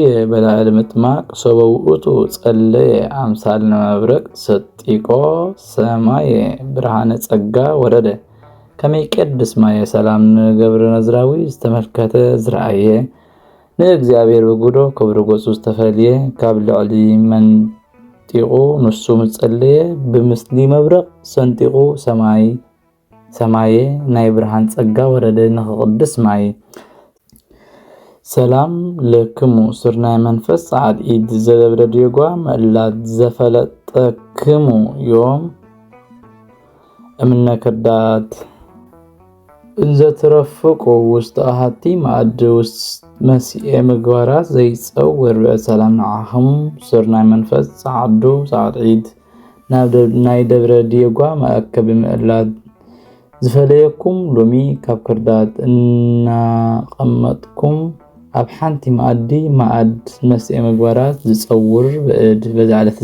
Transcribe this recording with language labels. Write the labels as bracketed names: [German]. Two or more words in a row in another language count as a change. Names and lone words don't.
[Geez] በላዕለ ምጥማቅ ሶበ ውእቱ ጸለየ አምሳል መብረቅ ሰጢቆ ሰማየ ብርሃነ ጸጋ ወረደ ከመይ ቀድስ ማየ። [Tigrinya] ሰላም ንገብረ ናዝራዊ ዝተመልከተ ዝረአየ ንእግዚአብሔር በጉዶ ክብሪ ገጹ ዝተፈልየ ካብ ልዕሊ መንጢቁ ንሱ ምጸለየ ብምስሊ መብረቅ ሰንጢቁ ሰማየ ናይ ብርሃን ጸጋ ወረደ ንኽቅድስ ማይ። [Geez] ሰላም ለክሙ ስርናይ መንፈስ ጻዕድ ኢድ ዘደብረ ዲየጓ መእላት ዘፈለጠክሙ ዮም እምነ ክርዳት እንዘ ትረፍቁ ውስጥ አሃቲ ማዕድ ውስጥ መሲኤ ምግባራት ዘይጸውር ብዕድ። [Tigrinya] ሰላም ንዓኹም ስርናይ መንፈስ ጻዕዱ ጻዕድ ኢድ ናይ ደብረ ዲየጓ መአከቢ ምእላት ዝፈለየኩም ሎሚ ካብ ክርዳት እናቐመጥኩም ኣብ ሓንቲ ማዕድ መስኤ ምግባራት ዝጸውር ብዕድ። በዛ ዕለት